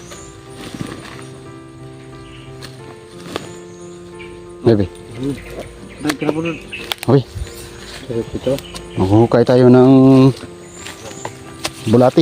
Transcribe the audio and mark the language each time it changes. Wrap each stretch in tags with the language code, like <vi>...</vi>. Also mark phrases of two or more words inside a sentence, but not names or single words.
<id>Bebe. Naik kenapa dulu?</id> <en>Okay.</en> <id>Terus itu.</id> <tl>Maghuhukay tayo ng bulati.</tl>